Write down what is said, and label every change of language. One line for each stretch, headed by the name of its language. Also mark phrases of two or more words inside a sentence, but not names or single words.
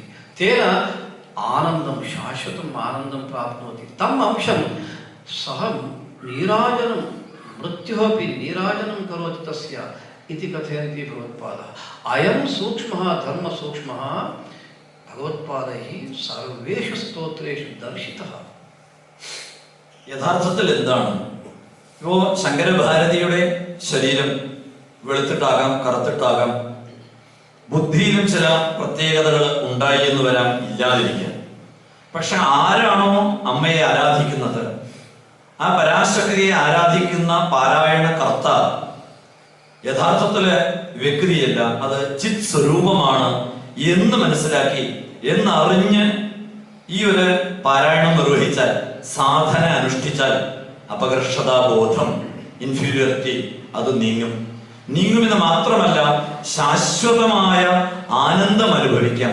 Sanskrit: तेन आनन्दं, शाश्वतम् आनन्दं प्राप्नोति. तम् अंशं सः नीराजनं, मृत्युः अपि नीराजनं करोति तस्य इति कथयन्ति भगवत्पादाः. अयं सूक्ष्मः धर्मसूक्ष्मः भगवत्पादैः सर्वेषु स्तोत्रेषु दर्शितः.
Malayalam: യഥാർത്ഥത്തിൽ എന്താണ്? ഇപ്പോ ശങ്കരഭാരതിയുടെ ശരീരം വെളുത്തിട്ടാകാം, കറുത്തിട്ടാകാം, ബുദ്ധിയിലും ചില പ്രത്യേകതകൾ ഉണ്ടായി എന്ന് വരാം, ഇല്ലാതിരിക്കാം. പക്ഷെ ആരാണോ അമ്മയെ ആരാധിക്കുന്നത്, ആ പരാശക്തിയെ ആരാധിക്കുന്ന പാരായണ കർത്ത യഥാർത്ഥത്തില് വ്യക്തിയല്ല, അത് ചിത് സ്വരൂപമാണ് എന്ന് മനസ്സിലാക്കി എന്നറിഞ്ഞ് ഈ ഒരു പാരായണം നിർവഹിച്ചാൽ, സാധന അനുഷ്ഠിച്ചാൽ അപകർഷതാബോധം, ഇൻഫീരിയോറിറ്റി അത് നീങ്ങുമെന്ന് മാത്രമല്ല, ശാശ്വതമായ ആനന്ദം അനുഭവിക്കാം.